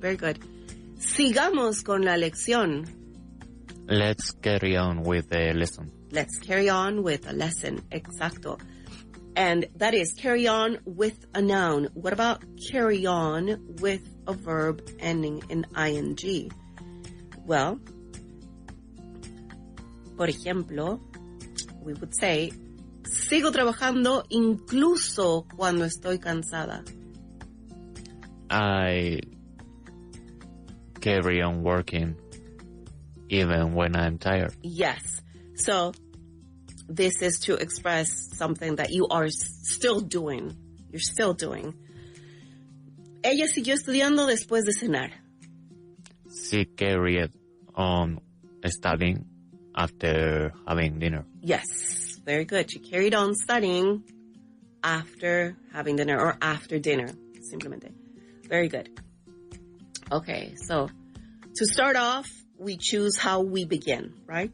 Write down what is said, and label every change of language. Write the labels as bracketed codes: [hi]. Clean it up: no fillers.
[en] Very good. [es] Sigamos con la lección. [en] Let's carry on with the lesson. Let's carry on with a lesson. [es] Exacto. [en] And that is carry on with a noun. What about carry on with a verb ending in ing? Well, [es] por ejemplo, [en] we would say, [es] sigo trabajando incluso cuando estoy cansada. [en] I carry on working even when I'm tired. Yes. So this is to express something that you are still doing. You're still doing. [es] Ella siguió estudiando después de cenar. [en] She carried on studying after having dinner. Yes, very good. She carried on studying after having dinner, or after dinner, simplemente. Very good. Okay, so to start off, we choose how we begin, right?